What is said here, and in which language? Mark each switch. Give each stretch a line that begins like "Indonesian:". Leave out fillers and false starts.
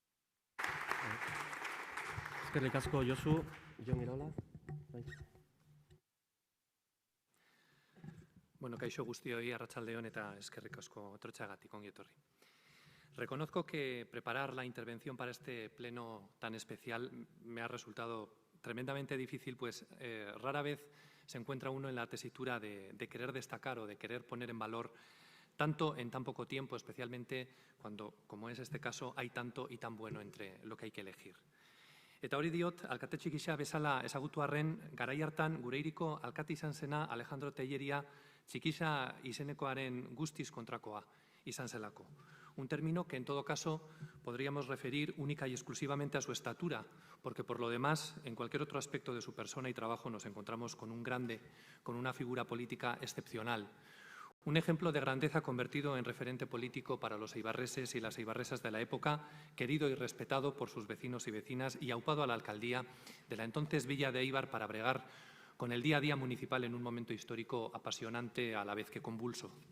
Basque: Eskerrik asko, Josu. Jon Iraola. Bueno, kaixo guztioi, arratsaldeon eta eskerrik asko etortzeagatik, ongi etorri.
Spanish: Reconozco que preparar la intervención para este pleno tan especial me ha resultado tremendamente difícil, pues rara vez se encuentra uno en la tesitura de querer destacar o de querer poner en valor tanto en tan poco tiempo, especialmente cuando, como es este caso, hay tanto y tan bueno entre lo que hay que elegir.
Basque: Eta hori diot, alkate Txikixa bezala ezagutu arren, garai hartan gure hiriko alkate izan zena Alejandro Telleria Txikixa izenekoaren guztiz kontrakoa izan zelako.
Spanish: Un término que en todo caso podríamos referir única y exclusivamente a su estatura, porque por lo demás, en cualquier otro aspecto de su persona y trabajo nos encontramos con un grande, con una figura política excepcional. Un ejemplo de grandeza convertido en referente político para los eibarreses y las eibarresas de la época, querido y respetado por sus vecinos y vecinas y aupado a la alcaldía de la entonces Villa de Eibar para bregar con el día a día municipal en un momento histórico apasionante a la vez que convulso.